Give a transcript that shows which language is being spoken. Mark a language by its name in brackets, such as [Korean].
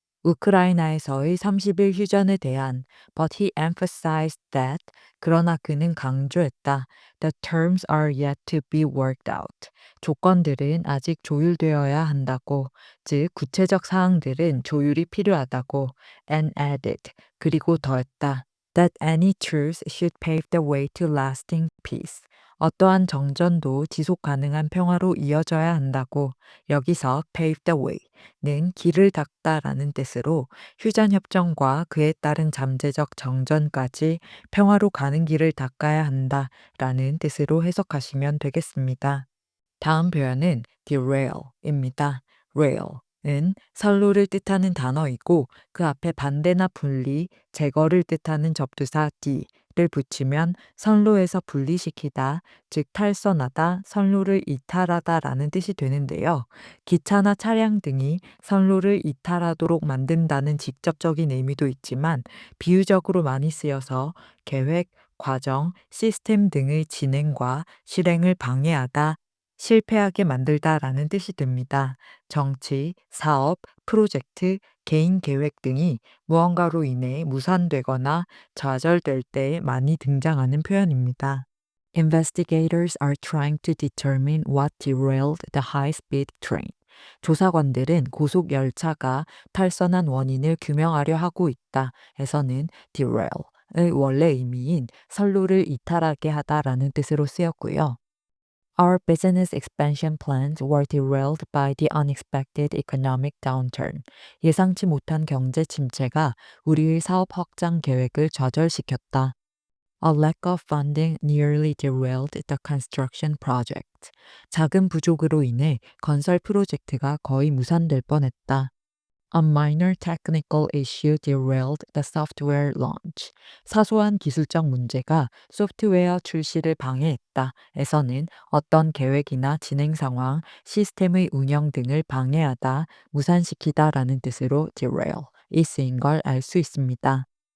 [Korean] 우크라이나에서의 30일 휴전에 대한 [English] but he emphasized that [Korean] 그러나 그는 강조했다. [English] The terms are yet to be worked out. [Korean] 조건들은 아직 조율되어야 한다고, 즉 구체적 사항들은 조율이 필요하다고 [English] and added [Korean] 그리고 더했다. [English] That any truce should pave the way to lasting peace. [Korean] 어떠한 정전도 지속 가능한 평화로 이어져야 한다고 여기서 pave the way는 길을 닦다라는 뜻으로 휴전협정과 그에 따른 잠재적 정전까지 평화로 가는 길을 닦아야 한다라는 뜻으로 해석하시면 되겠습니다. 다음 표현은 derail입니다. rail은 선로를 뜻하는 단어이고 그 앞에 반대나 분리, 제거를 뜻하는 접두사 d를 붙이면 선로에서 분리시키다, 즉 탈선하다, 선로를 이탈하다라는 뜻이 되는데요. 기차나 차량 등이 선로를 이탈하도록 만든다는 직접적인 의미도 있지만 비유적으로 많이 쓰여서 계획, 과정, 시스템 등의 진행과 실행을 방해하다, 실패하게 만들다라는 뜻이 듭니다. 정치, 사업, 프로젝트, 개인 계획 등이 무언가로 인해 무산되거나 좌절될 때 많이 등장하는 표현입니다. [English] Investigators are trying to determine what derailed the high-speed train. [Korean] 조사관들은 고속 열차가 탈선한 원인을 규명하려 하고 있다. 에서는 derail의 원래 의미인 선로를 이탈하게 하다라는 뜻으로 쓰였고요. [English] Our business expansion plans were derailed by the unexpected economic downturn. [Korean] 예상치 못한 경제 침체가 우리의 사업 확장 계획을 좌절시켰다. [English] A lack of funding nearly derailed the construction project. [Korean] 자금 부족으로 인해 건설 프로젝트가 거의 무산될 뻔했다. [English] A minor technical issue derailed the software launch. [Korean] 사소한 기술적 문제가 소프트웨어 출시를 방해했다. 에서는 어떤 계획이나 진행 상황, 시스템의 운영 등을 방해하다, 무산시키다라는 뜻으로 derail이 쓰인 걸 알 수 있습니다.